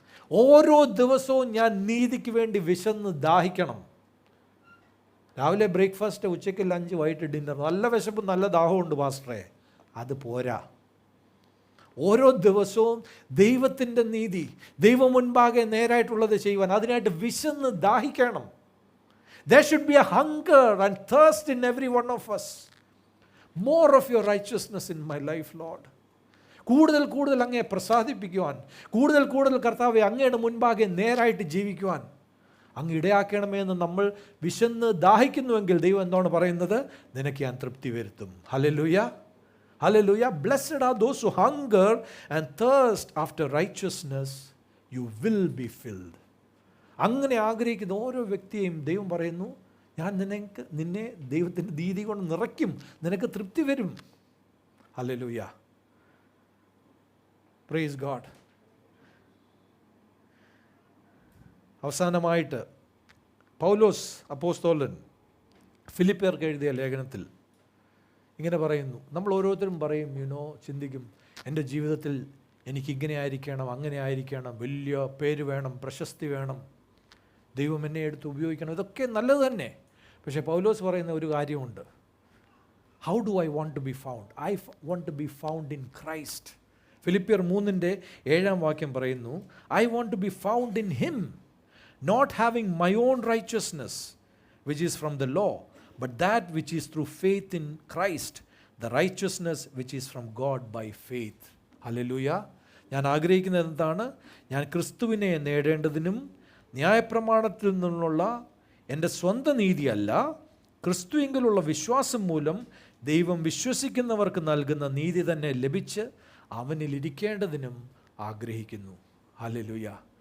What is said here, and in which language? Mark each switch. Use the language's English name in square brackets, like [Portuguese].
[Malayalam] ഓരോ ദിവസവും ഞാൻ നീതിക്ക് വേണ്ടി വിശന്ന് ദാഹിക്കണം. രാവിലെ ബ്രേക്ക്ഫാസ്റ്റ്, ഉച്ചയ്ക്ക് ലഞ്ച്, വൈകിട്ട് ഡിന്നർ. നല്ല വിശപ്പും നല്ല ദാഹമുണ്ട് പാസ്റ്ററെ, അത് പോരാ. ഓരോ ദിവസവും ദൈവത്തിൻ്റെ നീതി, ദൈവം മുൻപാകെ നേരായിട്ടുള്ളത് ചെയ്യുവാൻ, അതിനായിട്ട് വിശന്ന് ദാഹിക്കണം. [English] There should be a hunger and thirst in every one of us. More of your righteousness in my life, Lord. [Malayalam] കൂടുതൽ കൂടുതൽ അങ്ങയെ പ്രസാദിപ്പിക്കുവാൻ, കൂടുതൽ കൂടുതൽ കർത്താവെ അങ്ങയുടെ മുൻപാകെ നേരായിട്ട് ജീവിക്കുവാൻ അങ്ങ് ഇടയാക്കണമേ എന്ന് നമ്മൾ വിശന്ന് ദാഹിക്കുന്നുവെങ്കിൽ ദൈവം എന്താണ് പറയുന്നത്? നിനക്ക് ഞാൻ തൃപ്തി വരുത്തും. Hallelujah, hallelujah. [English] Blessed are those who hunger and thirst after righteousness, you will be filled. [Malayalam] അങ്ങനെ ആഗ്രഹിക്കുന്ന ഓരോ വ്യക്തിയെയും ദൈവം പറയുന്നു, ഞാൻ നിന്നെ ദൈവത്തിൻ്റെ നീതി കൊണ്ട് നിറയ്ക്കും, നിനക്ക് തൃപ്തി വരും. Hallelujah, [English] Praise God. [Malayalam] അവസാനമായിട്ട് പൗലോസ് അപ്പോസ്തലൻ ഫിലിപ്പിയർക്ക് എഴുതിയ ലേഖനത്തിൽ ഇങ്ങനെ പറയുന്നു. നമ്മൾ ഓരോരുത്തരും പറയും, ചിന്തിക്കും, എൻ്റെ ജീവിതത്തിൽ എനിക്കിങ്ങനെ ആയിരിക്കണം, അങ്ങനെ ആയിരിക്കണം, വലിയ പേര് വേണം, പ്രശസ്തി വേണം, ദൈവം എന്നെ എടുത്ത് ഉപയോഗിക്കണം. ഇതൊക്കെ നല്ലത് തന്നെ. പക്ഷേ പൗലോസ് പറയുന്ന ഒരു കാര്യമുണ്ട്. [English] How do I want to be found? I want to be found in Christ. [Malayalam] ഫിലിപ്പിയർ 3:7 പറയുന്നു, [English] I want to be found in him, not having my own righteousness which is from the law, but that which is through faith in Christ, the righteousness which is from God by faith. [Malayalam] Hallelujah. ഞാൻ ആഗ്രഹിക്കുന്നത് എന്താണ്? ഞാൻ ക്രിസ്തുവിനെ നേടേണ്ടതിനും ന്യായപ്രമാണത്തിൽ നിന്നുള്ള എൻ്റെ സ്വന്തം നീതിയല്ല, ക്രിസ്തുവിലുള്ള വിശ്വാസം മൂലം ദൈവം വിശ്വസിക്കുന്നവർക്ക് നൽകുന്ന നീതി തന്നെ ലഭിച്ച് അവനിൽ ഇരിക്കേണ്ടതിനും ആഗ്രഹിക്കുന്നു. ഹല്ലേലൂയ.